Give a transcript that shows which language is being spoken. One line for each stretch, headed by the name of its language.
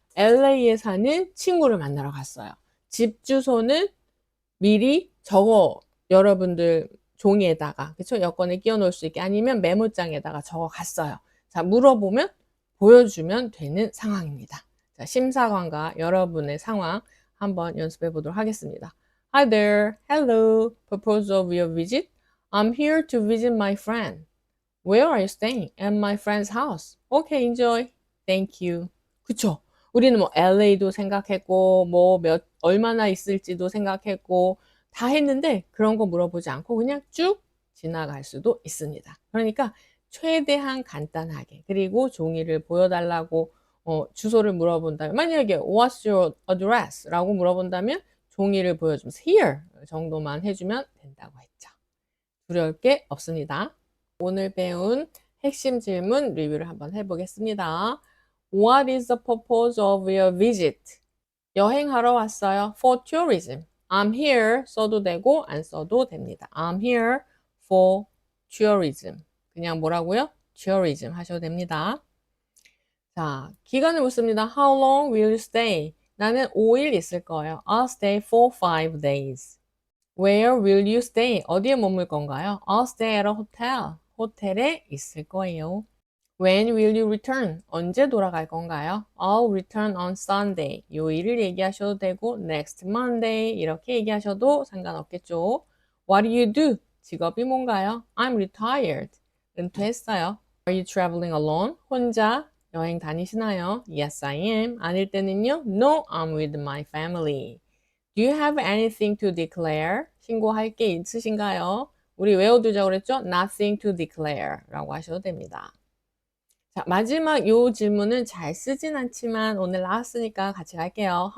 Korean: LA에 사는 친구를 만나러 갔어요. 집 주소는 미리 적어 여러분들 종이에다가 그쵸? 여권에 끼워 놓을 수 있게 아니면 메모장에다가 적어 갔어요. 자, 물어보면 보여주면 되는 상황입니다. 자, 심사관과 여러분의 상황 한번 연습해 보도록 하겠습니다.
English: Hi there. Hello. Purpose of your visit? I'm here to visit my friend. Where are you staying? At my friend's house. Okay, enjoy. Thank you. 그쵸?
Korean: 우리는 뭐 LA도 생각했고, 뭐 얼마나 있을지도 생각했고, 다 했는데 그런 거 물어보지 않고 그냥 쭉 지나갈 수도 있습니다. 그러니까 최대한 간단하게, 그리고 종이를 보여달라고, 주소를 물어본다면, 만약에
English: What's your address?
Korean: 라고 물어본다면 종이를 보여주면서 Here 정도만 해주면 된다고 했죠. 두려울 게 없습니다. 오늘 배운 핵심 질문 리뷰를 한번 해보겠습니다.
English: What is the purpose of your visit?
Korean: 여행하러 왔어요.
English: For tourism. I'm here
Korean: 써도 되고 안 써도 됩니다.
English: I'm here for tourism.
Korean: 그냥 뭐라고요? tourism 하셔도 됩니다. 자, 기간을 묻습니다.
English: How long will you stay?
Korean: 나는 5일 있을 거예요.
English: I'll stay for 5 days. Where will you stay?
Korean: 어디에 머물 건가요?
English: I'll stay at a hotel.
Korean: 호텔에 있을 거예요.
English: When will you return?
Korean: 언제 돌아갈 건가요?
English: I'll return on Sunday.
Korean: 요일을 얘기하셔도 되고 next Monday 이렇게 얘기하셔도 상관없겠죠.
English: What do you do?
Korean: 직업이 뭔가요?
English: I'm retired.
Korean: 은퇴했어요.
English: Are you traveling alone?
Korean: 혼자 여행 다니시나요?
English: Yes, I am.
Korean: 아닐 때는요?
English: No, I'm with my family. Do you have anything to declare?
Korean: 신고할 게 있으신가요? 우리 외워두자고 그랬죠?
English: Nothing to declare
Korean: 라고 하셔도 됩니다. 자, 마지막 요 질문은 잘 쓰진 않지만 오늘 나왔으니까 같이 갈게요.